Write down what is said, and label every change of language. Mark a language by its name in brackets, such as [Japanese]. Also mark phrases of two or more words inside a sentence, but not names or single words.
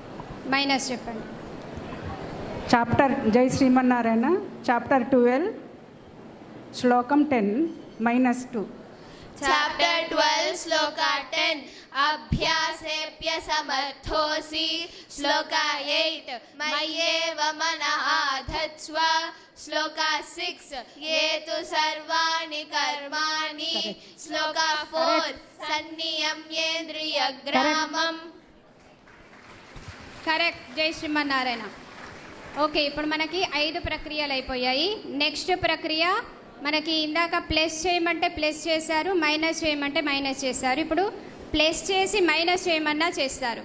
[Telugu] మైనస్ చెప్పండి. చాప్టర్ జై శ్రీమన్నారాయణ చాప్టర్ 12 శ్లోకం 10 -2. [Sanskrit] Chapter 12, Sloka 10. अभ्यासेप्य समर्थोसि. श्लोक 8. मयेव मन आधत्स्व. श्लोक 6. येतु सर्वाणि कर्माणि. Sloka 4. संनियम्येन्द्रिय ग्रामम्. [Telugu] కరెక్ట్. జై శ్రీమన్నారాయణ. ఓకే, ఇప్పుడు మనకి 5 ప్రక్రియలు అయిపోయాయి. నెక్స్ట్ ప్రక్రియ మనకి ఇందాక ప్లస్ చేయమంటే ప్లస్ చేశారు, మైనస్ చేయమంటే మైనస్ చేశారు. ఇప్పుడు ప్లస్ చేసి మైనస్ చేయమన్నా చేస్తారు.